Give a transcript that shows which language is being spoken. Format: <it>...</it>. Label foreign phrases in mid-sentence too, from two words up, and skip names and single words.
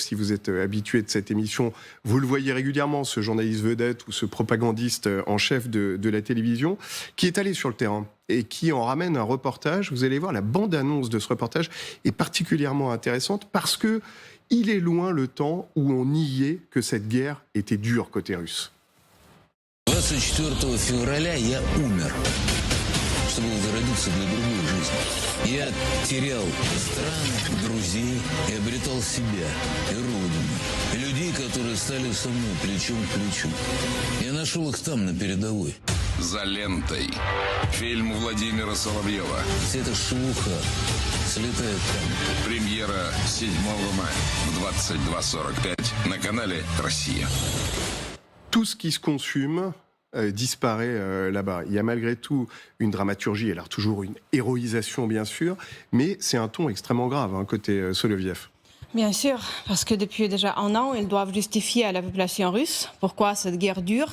<fr>Si vous êtes habitué de cette émission, vous le voyez régulièrement, ce journaliste vedette ou ce propagandiste en chef de la télévision, qui est allé sur le terrain et qui en ramène un reportage. Vous allez voir, la bande-annonce de ce reportage est particulièrement intéressante parce que il est loin le temps où on niait que cette guerre était dure côté russe.</fr> <ru>24 февраля я умер, чтобы возродиться для другой жизни. Я терял страны, друзей и обретал себя и родину. Людей, которые стали со мной плечом к плечу. Я нашел их там, на передовой. «За лентой». Фильм Владимира Соловьева. Вся эта шелуха слетает там. Премьера 7 мая в 22:45 на канале «Россия».</ru> <fr>Tout ce qui se consume disparaît là-bas. Il y a malgré tout une dramaturgie, alors toujours une héroïsation bien sûr, mais c'est un ton extrêmement grave côté Soloviev. Bien sûr, parce que depuis déjà un an, ils doivent justifier à la population russe pourquoi cette guerre dure.</fr>